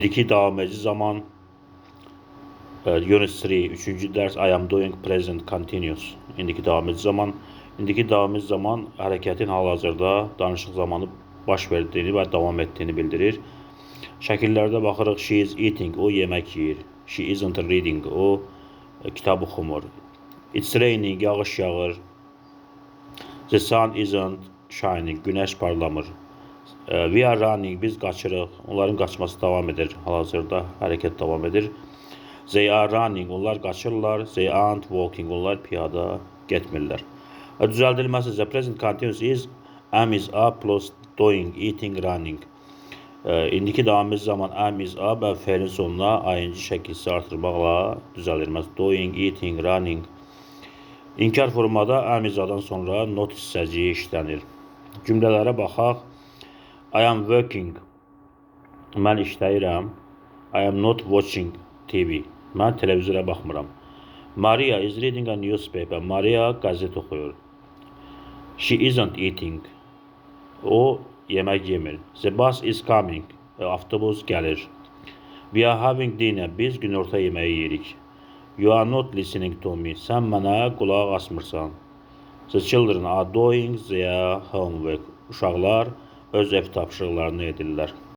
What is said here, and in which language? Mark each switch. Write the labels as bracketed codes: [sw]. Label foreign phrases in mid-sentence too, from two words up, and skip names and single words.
[az] İki davam edici zaman. [en] Unit 3, 3. ders I am doing present continuous. [az] İndiki davam edici zaman. İndiki davam edici zaman hərəkətin hal-hazırda danışıq zamanı baş verdiğini və davam etdiyini bildirir. Şəkillərdə baxırıq. [en] She is eating, [az] o yemək yeyir. [en] She isn't reading, [az] o kitab oxumur. [en] It's raining, [az] yağış yağır. [en] The sun isn't shining, [az] günəş parlamır. [en] We are running, [az] biz qaçırıq. Onların qaçması davam edir. Hal-hazırda hərəkət davam edir. [en] They are running, [az] onlar qaçırlar. [en] They aren't walking, [az] onlar piyada getmirlər. Düzəldilməsi isə [en] present continuous is am is up plus doing, eating, running. [az] İndiki davam edici zaman [en] am is up [az] və fe'lin sonuna ing şəkilsi artırmaqla düzəldilməsi. [en] Doing, eating, running. [az] İnkar formada am is-dan sonra not hissəciyi işlənir. Cümlələrə baxaq. [en] I am working, [az] mən işləyirəm. [en] I am not watching TV, [az] mən televizora baxmıram. [en] Maria is reading a newspaper, [az] Maria qəzet oxuyur. [en] She isn't eating, [az] o yemək yemir. [en] The bus is coming, [az] avtobus gəlir. [en] We are having dinner, [az] biz günorta yeməyi yeyirik. [en] You are not listening to me, [az] sən mənə qulaq asmırsan. [en] The children are doing their homework, [az] uşaqlar öz ev tapşırıqlarını edirlər.